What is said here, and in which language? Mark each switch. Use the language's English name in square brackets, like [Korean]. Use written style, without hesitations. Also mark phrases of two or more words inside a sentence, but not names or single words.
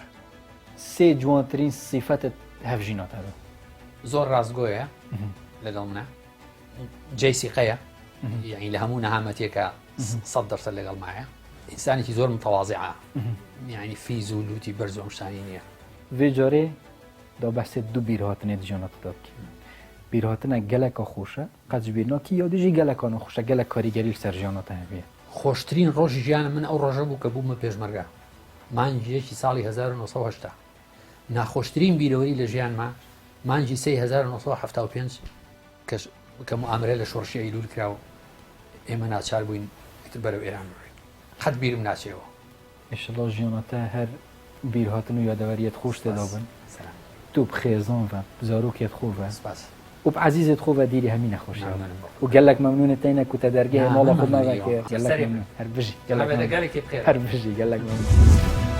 [Central Kurdish] سێ جوانترین سیفەتت هەفژیناتەوە زۆر ڕاستگۆیە لەگەڵ منە جێسیقەیە یعنی لە هەموو نەهامەتێکە 100% لەگەڵ مایە ئینسانێکی زۆر متەواضعە یعنی فیز و لوتی بەرز و ئەمشتانی نییە [Kurdish] vê carê da behsê du bîrhatinê di jiyana te dakî bîrhatina geleka xweş e qet ji bîr nakî ya dijî gelekana xweş e gelek karîgerî li ser jiyana te hebe [Central Kurdish] خۆشترین ڕۆژی ژیانە من ئەو ڕۆژە بوو کە بوومە پێشمەرگە مانجیەکی ساڵی 1970 ناخۆشترین بیرەوەری لە ژیانما مانجی 1975 کە موامرە لە شۆڕشی ئەیلول کراوە ئێمە ناچار بووین ئیتر بەرەو ئێران بڕۆین قەت بیرم ناچێەوە [Kurdish] ئێشەڵا ژیانە te her bîrhatin û yadeweriyeت xweş tê dabin tu bi xêzan ve bi zarokêt xwe ve سپاس û bi ezîzêt xwe ve dîrî hemî nexweş û gelek memnûnê teyne ku te dergehê mala xwe naveke gelek memnûn her bijî گەلێکی بخێر her bijî gelek memnûn